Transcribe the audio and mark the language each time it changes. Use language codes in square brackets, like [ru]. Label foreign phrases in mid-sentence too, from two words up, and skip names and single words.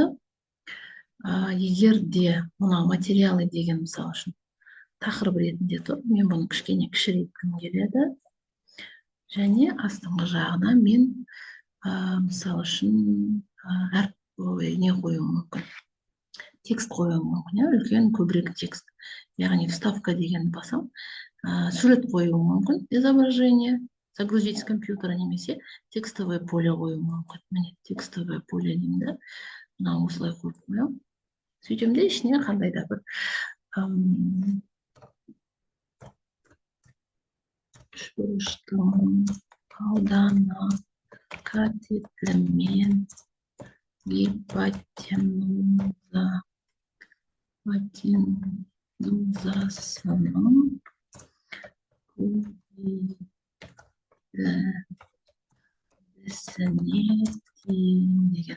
[kk] Егер де мына материалы деген мысал үшін тақырып ретінде тұр, мен бұны кішкене кішіреткім келеді. Және астыңғы жағына мен мысал үшін не қоюым мүмкін. Текст қоюым мүмкін, үлкен көбірек текст. Яғни вставка деген басам, сурет қоюым мүмкін, [ru] изображение, загрузить с компьютера немесе текстовое поле [kk] қоюым мүмкін. Міне [ru] текстовое поле [kk] деймін, мына осылай қойып қоямын. Сөйтемде ішіне қандай да бір үш бұрыштың ауданы катетімен гипотенузасының көбейтіндісіне деген.